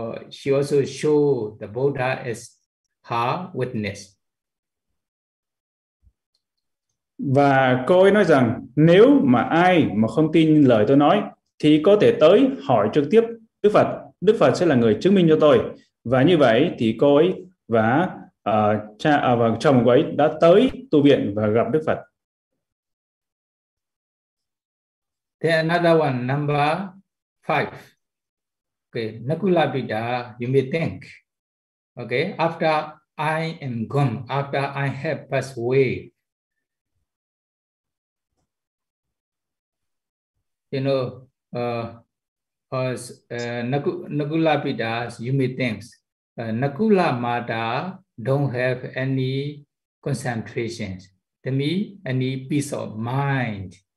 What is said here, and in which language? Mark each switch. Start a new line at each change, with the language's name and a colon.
English: She also show the Buddha as her witness.
Vietnamese: Và cô ấy nói rằng nếu mà ai mà không tin lời tôi nói thì có thể tới hỏi trực tiếp Đức Phật. Đức Phật sẽ là người chứng minh cho tôi. Và như vậy thì cô ấy và cha và chồng của ấy đã tới tu viện và gặp Đức Phật.
English: Then another one, number five. Okay, Nakula Vida, you may think. Okay, after I am gone, after I have passed away, you know, Nakula Vida, you may think, Nakula Mata don't have any concentration, to me, any peace of mind.